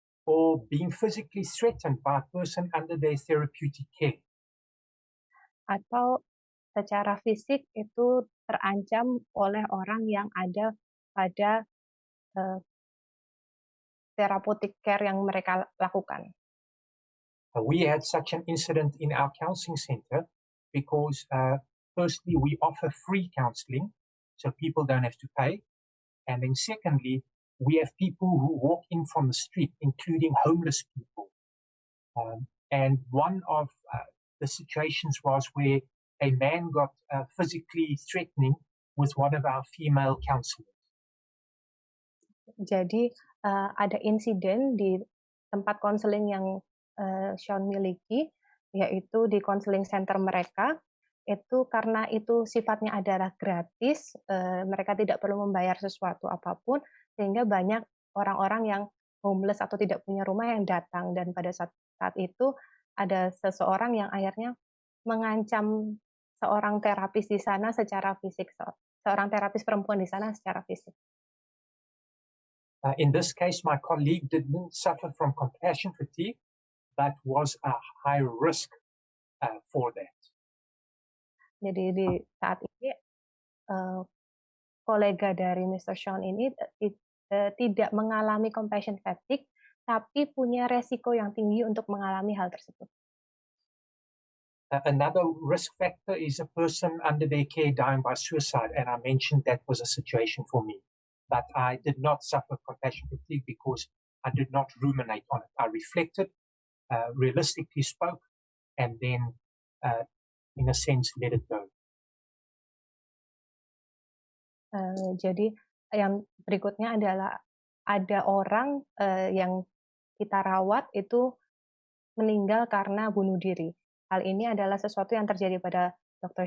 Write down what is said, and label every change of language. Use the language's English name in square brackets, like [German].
[English] Or being physically threatened by a person under their therapeutic care. [Indonesian] Atau secara fisik itu terancam oleh orang yang ada pada therapeutic care yang mereka lakukan. [English] We had such an incident in our counseling center because firstly, we offer free counseling, so people don't have to pay. And then secondly, we have people who walk in from the street, including homeless people. And one of the situations was where a man got physically threatening with one of our female counselors. [Indonesian] Jadi ada insiden di tempat konseling yang Shaun miliki, yaitu di konseling center mereka. Itu karena itu sifatnya adalah gratis, mereka tidak perlu membayar sesuatu apapun, sehingga banyak orang-orang yang homeless atau tidak punya rumah yang datang. Dan pada saat itu ada seseorang yang akhirnya mengancam seorang terapis di sana secara fisik, seorang terapis perempuan di sana secara fisik. [English] In this case, my colleague didn't suffer from compassion fatigue, but was a high risk for that. [Indonesian] Jadi di saat ini kolega dari Mr. Shaun ini tidak mengalami compassion fatigue, tapi punya resiko yang tinggi untuk mengalami hal tersebut. [English] Another risk factor is a person under their care dying by suicide, and I mentioned that was a situation for me. But I did not suffer compassion fatigue because I did not ruminate on it. I reflected, realistically spoke, and then, in a sense, let it go. [Indonesian] Jadi yang berikutnya adalah ada orang yang kita rawat itu meninggal karena bunuh diri. Hal ini adalah sesuatu yang terjadi pada Dr.